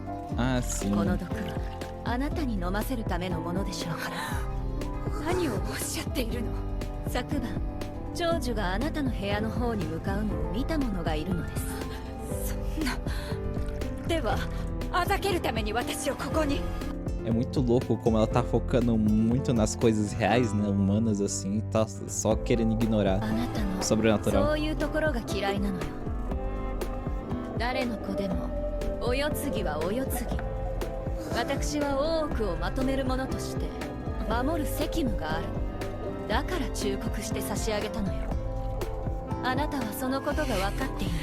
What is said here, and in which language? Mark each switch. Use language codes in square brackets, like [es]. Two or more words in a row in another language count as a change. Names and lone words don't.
[ja] この毒はあなたに飲ませるためのものでしょうから。何をおっしゃっているの？昨晩長寿があなたの部屋の方に向かうのを見た者がいるのです。そんな。ではあざけるために私をここに。 [pt] É muito louco como ela tá focando muito nas coisas reais, né, humanas assim, tá só querendo ignorar o sobrenatural. [ja] そういうところが嫌いなのよ。誰の子でもお世継ぎはお世継ぎ。私は大奥をまとめる者として守る責務がある。だから忠告して差し上げたのよ。あなたはそのことが分かっていない。